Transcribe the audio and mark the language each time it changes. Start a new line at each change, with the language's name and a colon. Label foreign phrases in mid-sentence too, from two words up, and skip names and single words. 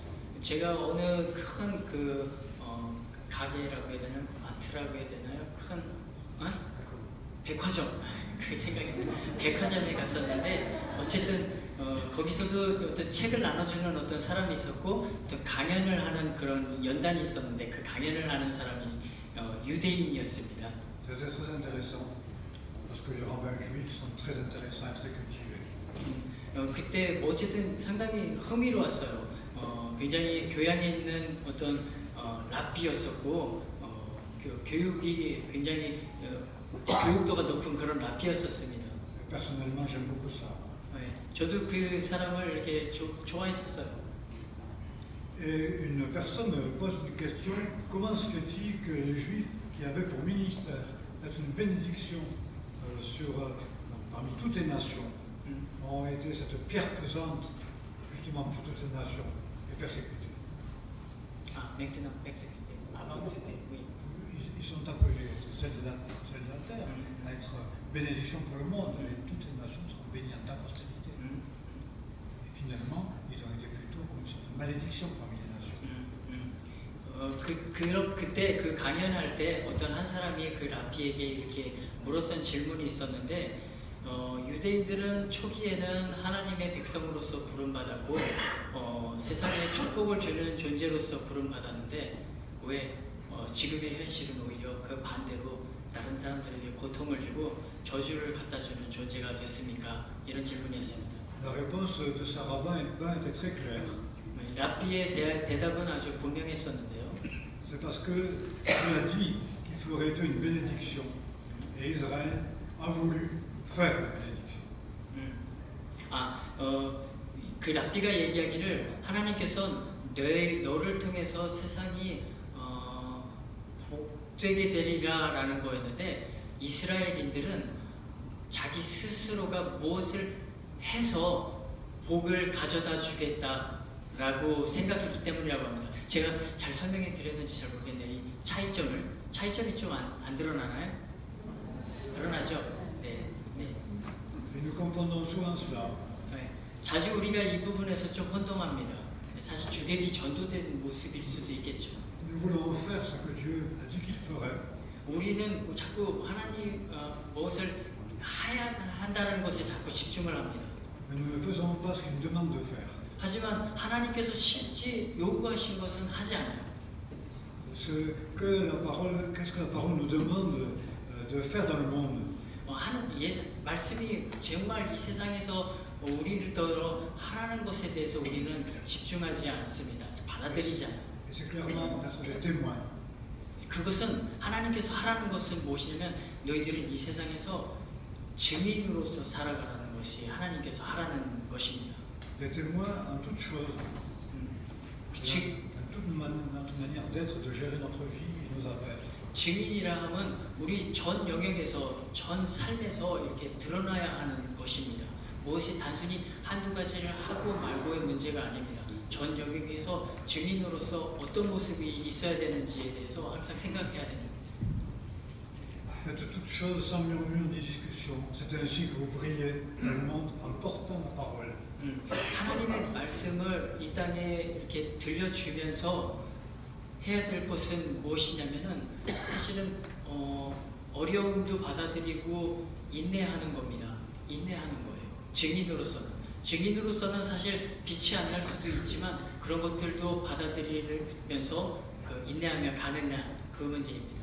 Korean: 제가 어느 큰 가게라고 해야 되나요? 마트라고 해야 되나요? 큰 백화점 그 생각이 나요. 백화점에 갔었는데 어쨌든 거기서도 어떤 책을 나눠주는 어떤 사람이 있었고 또 강연을 하는 그런 연단이 있었는데 그 강연을 하는 사람이 유대인이었습니다.
French: C'était très intéressant parce que les rabbins juifs sont très intéressants et très cultivés.
Korean: 그때 어쨌든 상당히 흥미로웠어요. 굉장히 교양에 있는 어떤 랍비였었고 교육이 굉장히 교육도가 높은 그런 랍비였었습니다.
French: Personnellement, j'aime beaucoup ça.
Korean: 저도 그 사람을 이렇게 좋아했었어요.
French: Et une personne pose une question, comment se fait-il que les Juifs qui avaient pour ministère d'être une bénédiction parmi toutes les nations ont été cette pierre pesante justement pour toutes les nations et persécutés? Maintenant persécutés. Avant c'était oui. Ils sont appelés, celles de la terre, à être bénédiction pour le monde et toutes les nations seront bénies en ta postérité. Et finalement, ils ont été plutôt comme une sorte de malédiction parmi les nations.
Korean: 그때 그 강연할 때 어떤 한 사람이 그 랍비에게 이렇게 물었던 질문이 있었는데 유대인들은 초기에는 하나님의 백성으로서 부름받았고 세상에 축복을 주는 존재로서 부름받았는데 왜 지금의 현실은 오히려 그 반대로 다른 사람들에게 고통을 주고 저주를 갖다 주는 존재가 됐습니까? 이런 질문이었습니다.
French: La réponse de ce rabbin était très claire.
Korean: 랍비의 대답은 아주 분명했었는데요.
French: C'est parce que Dieu a dit qu'il ferait d'eux une bénédiction. Et Israël a voulu faire la bénédiction.
Korean: 그 랍비가 얘기하기를 하나님께서 너를 통해서 세상이 복되게 되리라라는 거였는데 이스라엘인들은 자기 스스로가 무엇을 해서 복을 가져다 주겠다라고 생각했기 때문이라고 합니다. 제가 잘 설명해 드렸는지 잘 모르겠네요. 이 차이점이 좀 안 드러나나요? 드러나죠? 네.
French: Et nous confondons souvent cela.
Korean: 네. 자주 우리가 이 부분에서 좀 혼동합니다. 사실 주객이 전도된 모습일 수도 있겠죠.
French: Nous voulons faire ce que Dieu a dit qu'il ferait.
Korean: 우리는 자꾸 하나님 무엇을 해야 한다는 것에 자꾸 집중을 합니다.
French: Mais nous ne faisons pas ce qu'il nous demande de faire.
Korean: 하지만 하나님께서 실제 요구하신 것은 하지 않아요.
French: Qu'est-ce que la parole nous demande de faire dans le monde?
Korean: 말씀이 정말 이 세상에서 우리를 더러 하라는 것에 대해서 우리는 집중하지 않습니다. 받아들이지 않아요.
French: Et c'est clairement d'être des témoins.
Korean: 그것은 하나님께서 하라는 것은 무엇이냐면 너희들은 이 세상에서 증인으로서 살아가라는 것이 하나님께서 하라는 것입니다.
French: Des témoins en toutes choses. Notre manière d'être, de gérer notre vie et nos affaires.
Korean: 증인이라 하면 우리 전 영역에서, 전 삶에서 이렇게 드러나야 하는 것입니다. 무엇이 단순히 한두 가지를 하고 말고의 문제가 아닙니다. 전 영역에서 증인으로서 어떤 모습이 있어야 되는지에 대해서 항상 생각해야 됩니다.
French: Faites toutes choses sans murmure ni discussion. C'est ainsi que vous brillez dans le monde en portant la parole.
Korean: 하나님의 말씀을 이 땅에 이렇게 들려주면서 해야 될 것은 무엇이냐면은 사실은 어려움도 받아들이고 인내하는 겁니다. 인내하는 거예요. 증인으로서는 사실 빛이 안 날 수도 있지만 그런 것들도 받아들이면서 인내하며 가느냐 그 문제입니다.